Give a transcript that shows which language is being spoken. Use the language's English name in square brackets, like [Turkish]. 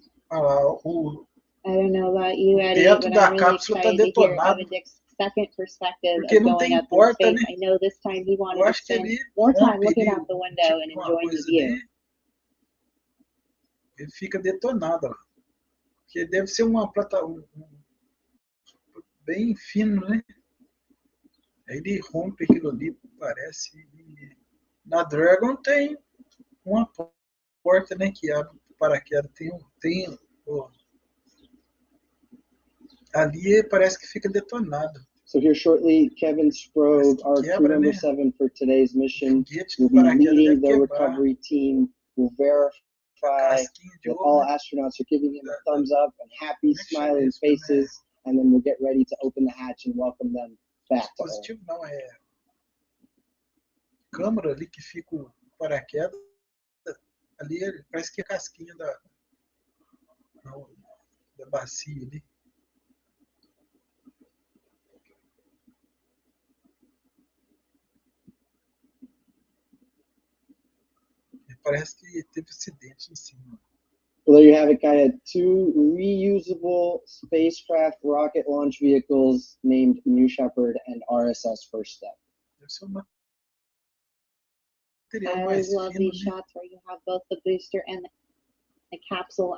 [English] I don't know about you, Eddie, but I'm really excited to hear Evan Dick's second perspective of going up in space. I know this time he wanted to spend more time looking out the window and enjoying the view. [Portuguese] Ele fica detonado lá. Porque deve ser uma plataforma bem fino, né? Aí ele rompe aquilo ali, parece. Na Dragon tem uma porta, né, que abre o paraquedas. Tem ali parece que fica detonado. [English] So here shortly, Kevin Sprove, our crew member 7 for today's mission, will be leading the recovery team, will verify that all astronauts are giving him a thumbs up and happy, smiling faces, and then we'll get ready to open the hatch and welcome them back to Earth. [Portuguese] Não, é câmara ali que fica o paraquedas, ali parece que é a casquinha da bacia ali. Parece que teve acidente em cima. [English] Well, there you have it, Kaya. 2 reusable spacecraft rocket launch vehicles named New Shepard and RSS First Step. I always love these shots where you have both the booster and the capsule.